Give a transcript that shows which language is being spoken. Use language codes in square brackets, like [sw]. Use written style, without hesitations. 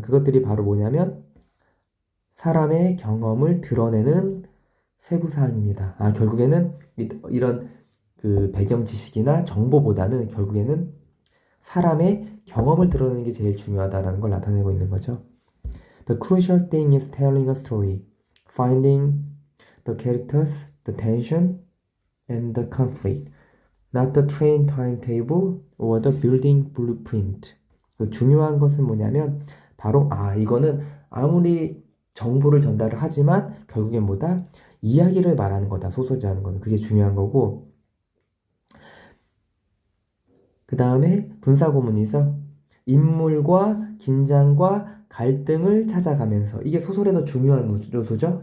[ko] 그것들이 바로 뭐냐면 사람의 경험을 드러내는 세부사항입니다. 결국에는 이런 그 배경 지식이나 정보보다는 결국에는 사람의 경험을 드러내는 게 제일 중요하다라는 걸 나타내고 있는 거죠. [en] The crucial thing is telling a story, finding the characters, the tension, and the conflict, not the train timetable or the building blueprint. [ko] 중요한 것은 뭐냐면 바로 이거는 아무리 정보를 전달을 하지만 결국엔 뭐다? 이야기를 말하는 거다. 소설이라는 거는 그게 중요한 거고 그 다음에 분사구문이죠. 인물과 긴장과 갈등을 찾아가면서 이게 소설에서 중요한 요소죠.